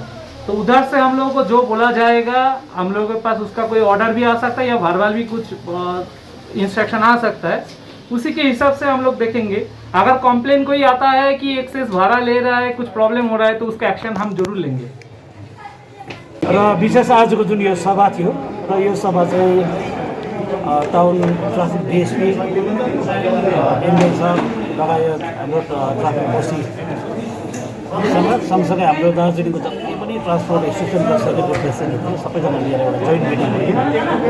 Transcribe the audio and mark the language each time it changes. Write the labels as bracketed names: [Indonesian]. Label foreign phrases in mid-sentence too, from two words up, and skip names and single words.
[Hindi] तो उधर से हम लोगों को जो बोला जाएगा, हम लोगों के पास उसका कोई ऑर्डर भी आ सकता है या वर्बल भी कुछ इंस्ट्रक्शन आ सकता है, उसी के हिसाब से हम लोग देखेंगे। अगर कॉम्प्लेन कोई आता है कि एक्सेस भाड़ा ले रहा है, कुछ प्रॉब्लम हो रहा है, तो उसका एक्शन हम जरूर लेंगे। [Nepali] र विशेष आजको जुन यो सभा थियो र यो सभा चाहिँ [English] town traffic DSP [Nepali] एमएल साहब लगायत हाम्रो [English] traffic OC [Nepali] सँगसँगै हाम्रो दार्जिलिङको जति पनि [English] transport association [Nepali] र सर्भिस प्रेसिडेन्टहरू सबैजना लिएर एउटा [English] joint meeting [Nepali] भयो।